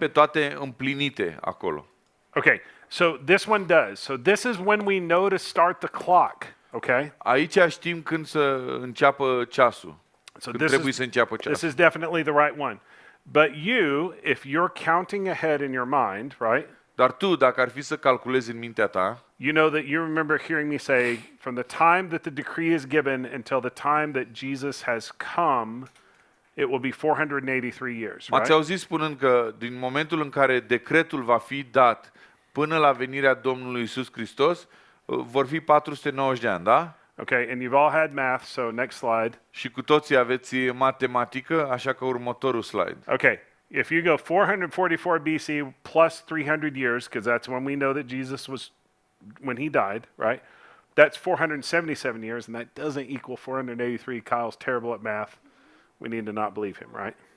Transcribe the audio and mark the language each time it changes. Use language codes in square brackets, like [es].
[ro] pe toate împlinite acolo. [en] Okay, so this one does. So this is when we know to start the clock, okay? [ro] Aici știm când să înceapă ceasul. [en] So [ro] Când trebuie să înceapă [en] this [ro] ceasul. [en] is definitely the right one. But you, if you're counting ahead in your mind, right? [ro] Dar tu, dacă ar fi să calculezi în mintea ta, [en] You know that you remember hearing me say, from the time that the decree is given until the time that Jesus has come, it will be 483 years, [ro] m-ați [en] right? [ro] auzit spunând că din momentul în care decretul va fi dat până la venirea Domnului Iisus Hristos, vor fi 490 de ani, da? [en] Okay, and you've all had math, so next slide. [ro] Și cu toții aveți matematică, așa că următorul slide. [en] Okay, If you go 444 BC plus 300 years, because that's when we know that Jesus was, when he died, right? That's 477 years, and that doesn't equal 483. Kyle's terrible at math. We need to not believe him, right?